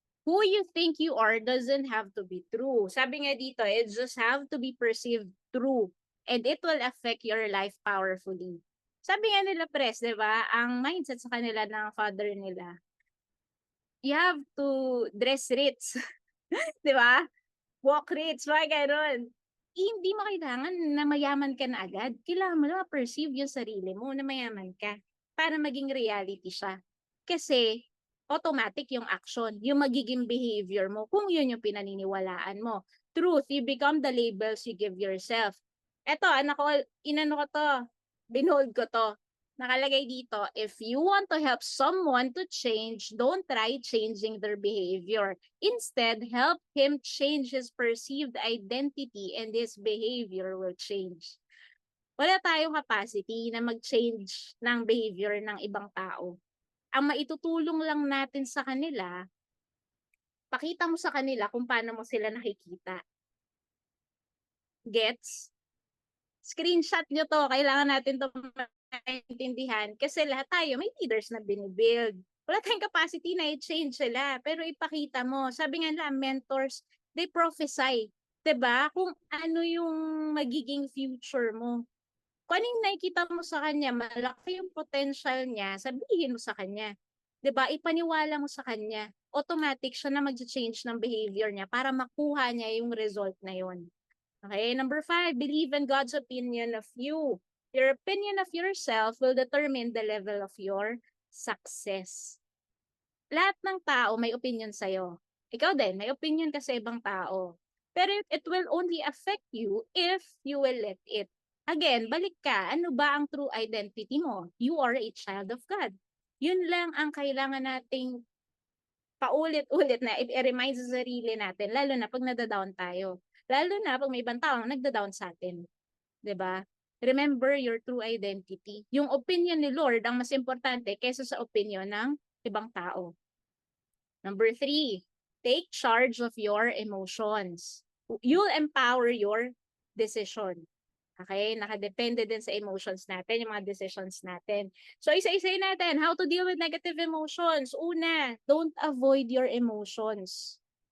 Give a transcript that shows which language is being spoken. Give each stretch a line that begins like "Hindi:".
English: Who you think you are doesn't have to be true.
Filipino: Sabi nga dito,
English: it just have to be perceived true. And it will affect your life powerfully.
Filipino: Sabi nga nila, Pres, 'di ba? Ang mindset sa kanila ng father nila,
English: you have to dress rich.
Filipino: 'Di ba? Walk rich, mga ganun. hindi mo kailangan na mayaman ka na agad. Kailangan mo na ma-perceive yung sarili mo na mayaman ka para maging reality siya. Kasi automatic yung action, yung magiging behavior mo kung yun yung pinaniniwalaan mo.
English: Truth, you become the labels you give yourself.
Filipino: Eto, anak ko, inano ko to, binold ko to. Nakalagay dito,
English: if you want to help someone to change, don't try changing their behavior. Instead, help him change his perceived identity and his behavior will change.
Filipino: Wala tayong capacity na mag-change ng behavior ng ibang tao. Ang maitutulong lang natin sa kanila, pakita mo sa kanila kung paano mo sila nakikita. Gets? Screenshot nyo to. Kailangan natin to maintindihan. Kasi lahat tayo may leaders na binibuild. Wala tayong capacity na i-change sila. Pero ipakita mo. Sabi nga nila,
English: mentors, they prophesy.
Filipino: 'Di ba? Kung ano yung magiging future mo. Kung ano yung nakikita mo sa kanya, malaki yung potential niya, sabihin mo sa kanya. 'Di ba? Ipaniwala mo sa kanya. Automatic siya na mag-change ng behavior niya para makuha niya yung result na yun.
English: Okay, number 5, believe in God's opinion of you. Your opinion of yourself will determine the level of your success.
Filipino: Lahat ng tao may opinion sa'yo. Ikaw din, may opinion ka sa ibang tao.
English: Pero it will only affect you if you will let it.
Filipino: Again, balik ka. Ano ba ang true identity mo?
English: You are a child of God.
Filipino: Yun lang ang kailangan nating paulit-ulit na i-remind sa sarili natin, lalo na pag nadadown tayo. Lalo na pag may ibang tao nagda-down sa atin. 'Di ba?
English: Remember your true identity.
Filipino: Yung opinion ni Lord ang mas importante kaysa sa opinion ng ibang tao.
English: Number 3, take charge of your emotions. You'll empower your decision. Okay?
Filipino: Nakadepende din sa emotions natin, yung mga decisions natin. So, isa-isay natin.
English: How to deal with negative emotions.
Filipino: Una,
English: don't avoid your emotions.